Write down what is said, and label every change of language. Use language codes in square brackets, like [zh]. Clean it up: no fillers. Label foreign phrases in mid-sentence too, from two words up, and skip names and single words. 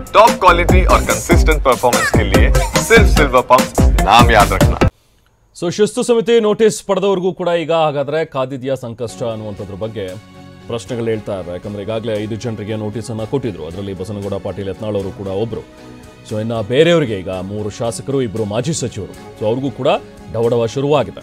[en] top quality [hi] और [en] consistent performance [hi] के लिए सिर्फ सिल्वर पंप नाम याद रखना। [kn] ಸೊ ಶಿಸ್ತು ಸಮಿತಿ ನೋಟಿಸ್ ಪಡೆದವರಿಗೂ ಕೂಡ ಈಗ ಹಾಗಾದ್ರೆ ಕಾದಿದೆಯಾ ಸಂಕಷ್ಟ ಅನ್ನುವಂಥದ್ರ ಬಗ್ಗೆ ಪ್ರಶ್ನೆಗಳು ಹೇಳ್ತಾ ಇದ್ದಾರೆ. ಯಾಕಂದ್ರೆ ಈಗಾಗಲೇ 5 ಜನರಿಗೆ ನೋಟಿಸನ್ನು ಕೊಟ್ಟಿದ್ರು. ಅದರಲ್ಲಿ ಬಸನಗೌಡ ಪಾಟೀಲ್ ಯತ್ನಾಳ್ ಅವರು ಕೂಡ ಒಬ್ಬರು. ಸೊ ಇನ್ನು ಬೇರೆಯವರಿಗೆ ಈಗ 3 ಶಾಸಕರು 2 ಮಾಜಿ ಸಚಿವರು. ಸೊ ಅವ್ರಿಗೂ ಕೂಡ ಡವಡವ ಶುರುವಾಗಿದೆ.